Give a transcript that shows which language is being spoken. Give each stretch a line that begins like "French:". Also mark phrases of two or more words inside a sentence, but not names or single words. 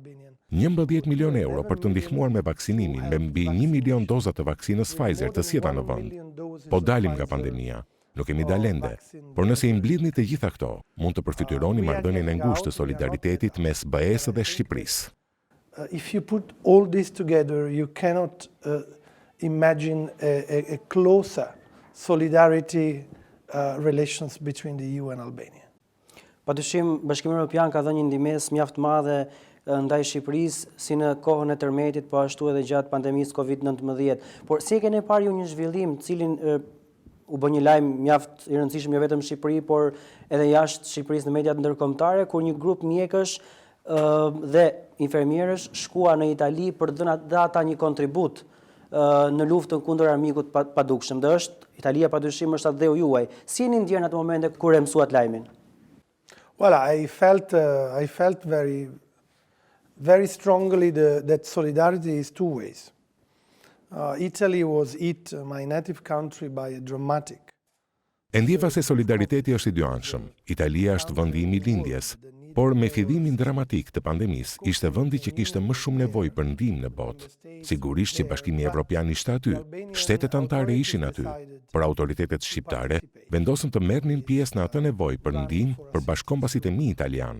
Albanian: 11 milion euro për të ndihmuar me vaksinimin me mbi 1 milion doza të vaksinës Pfizer të sjellta në vend. Po dalim nga pandemia. Nuk kemi dalende, por nëse i mblidhni të gjitha këto, mund të përfityroni marrëdhënien e ngushtë të solidaritetit mes BE-s dhe Shqipërisë.
English: If you put all this together, you cannot imagine a closer solidarity relations between the EU and Albania.
Albanian: Padyshim, Bashkimi Evropian ka dhënë një ndihmës mjaft madhe ndaj Shqipërisë, si në kohën e tërmetit, po ashtu edhe gjatë pandemisë Covid-19. Por si e keni parë ju një zhvillim, cilin u bë një lajm mjaft i rëndësishëm jo vetëm në Shqipëri, por edhe jashtë Shqipërisë në mediat ndërkombëtare, kur një grup mjekësh dhe infermierësh shkua në Itali për të dhënë ata një kontribut në luftën kundër armikut padukshëm. Dhe Italia padyshim është atë dheu juaj. Si jeni ndjerë në atë momente kur e mësuat lajmin?
English: Well, I felt very strongly that solidarity is two ways. Italy was hit, my native country, by a dramatic.
Albanian: E ndjeva se solidariteti është i dyanshëm. Italia është vendi i lindjes, por me fillimin dramatik të pandemisë, ishte vendi që kishte më shumë nevojë për ndihmë në botë. Sigurisht që Bashkimi Evropian ishte aty, shtetet anëtare ishin aty, por autoritetet shqiptare vendosën të merrnin pjesë në atë nevojë për ndihmë për bashkëkombasit e mi italian.